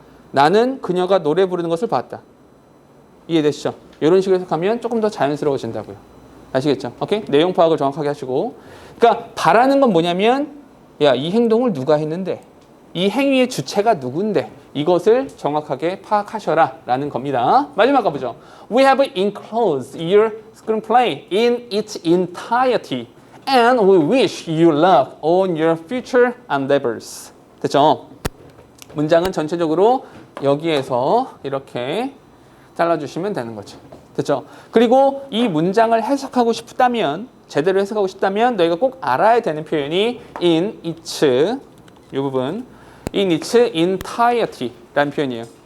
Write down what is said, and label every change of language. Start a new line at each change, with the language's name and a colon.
Korean: 나는 그녀가 노래 부르는 것을 봤다. 이해되시죠? 이런 식으로 해석하면 조금 더 자연스러워진다고요. 아시겠죠? 오케이? 내용 파악을 정확하게 하시고. 그러니까 바라는 건 뭐냐면, 야, 이 행동을 누가 했는데, 이 행위의 주체가 누군데, 이것을 정확하게 파악하셔라 라는 겁니다. 마지막 가보죠.
English: We have enclosed your screenplay in its entirety and we wish you luck on your future endeavors.
Korean: 됐죠? 문장은 전체적으로 여기에서 이렇게 잘라주시면 되는 거죠. 됐죠? 그리고 이 문장을 해석하고 싶다면, 제대로 해석하고 싶다면 너희가 꼭 알아야 되는 표현이 in its, 이 부분,
English: in its entirety
Korean: 라는 표현이에요.